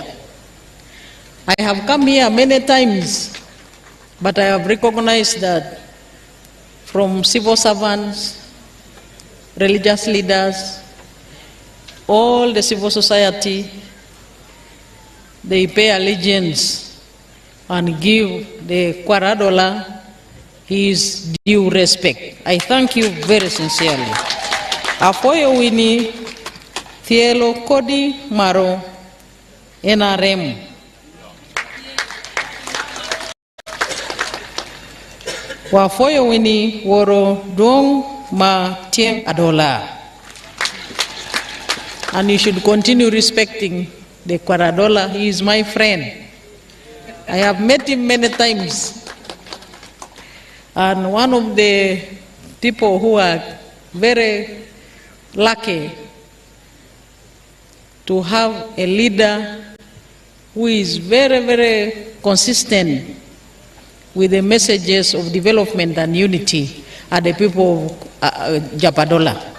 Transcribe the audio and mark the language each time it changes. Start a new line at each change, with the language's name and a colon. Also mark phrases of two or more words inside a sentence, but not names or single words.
English: I have come here many times, but I have recognized that from civil servants, religious leaders, all the civil society, they pay allegiance and give the Kwar Adhola his due respect. I thank you very sincerely.
Adhola: Apoyo wini Thielo Kodi Maro NRM. Wafoyo wini woro dong ma tiem Adhola.
English: And you should continue respecting the Kwar Adhola. He is my friend. I have met him many times. And one of the people who are very lucky to have a leader who is very, very consistent with the messages of development and unity are the people of Japadola.